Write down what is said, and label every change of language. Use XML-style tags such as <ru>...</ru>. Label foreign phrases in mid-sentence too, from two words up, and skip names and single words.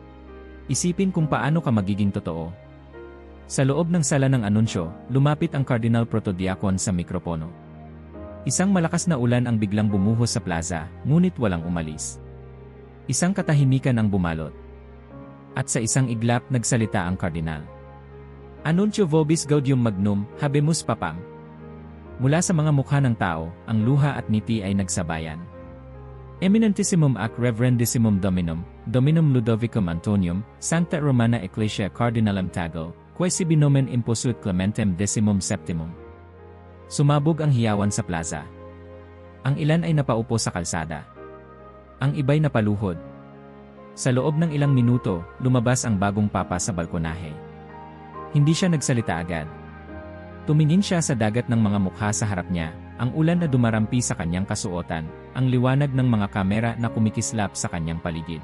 <tl>Isipin kung paano ka magiging totoo. Sa loob ng sala ng anunsyo, lumapit ang Cardinal Protodiakon sa mikropono. Isang malakas na ulan ang biglang bumuhos sa plaza, ngunit walang umalis. Isang katahimikan ang bumalot. At sa isang iglap nagsalita ang kardinal.</tl> <la>Anuntio vobis gaudium magnum, habemus papam.</la> <tl>Mula sa mga mukha ng tao, ang luha at ngiti ay nagsabayan.</tl> <la>Eminentissimum ac Reverendissimum Dominum, Dominum Ludovicum Antonium, Sancta Romana Ecclesia Cardinalam Tagle, Quasi binomen imposuit clementem decimum septimum.</la> <tl>Sumabog ang hiyawan sa plaza. Ang ilan ay napaupo sa kalsada. Ang iba'y napaluhod. Sa loob ng ilang minuto, lumabas ang bagong papa sa balkonahe. Hindi siya nagsalita agad. Tumingin siya sa dagat ng mga mukha sa harap niya, ang ulan na dumarampi sa kanyang kasuotan, ang liwanag ng mga kamera na kumikislap sa kanyang paligid.</tl>